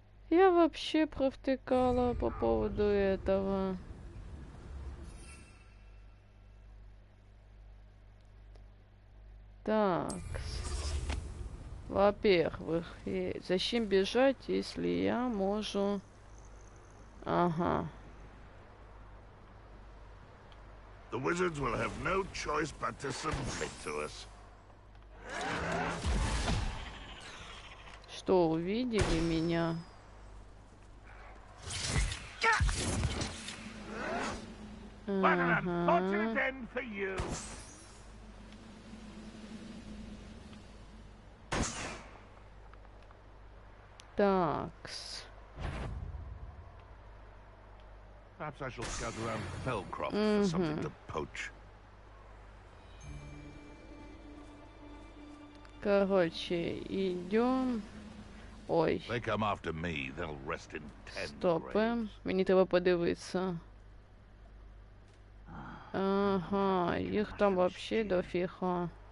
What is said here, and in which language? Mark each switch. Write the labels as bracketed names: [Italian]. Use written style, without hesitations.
[Russian] Я вообще провтыкала по поводу этого. Так. Во-первых, зачем бежать, если я могу... Ага. [English] The wizards will have no choice but to submit to us. [Russian] Что, увидели меня? Ага. Такс. [English] Perhaps I shall scout around Fellcroft for something to poach. [Russian] Короче, идем. Ой. [English] They come after me, they'll rest in 10 [Ukrainian] Стопи. Мені треба подивитися. Ага, їх там [Russian] вообще [Ukrainian] дофіга.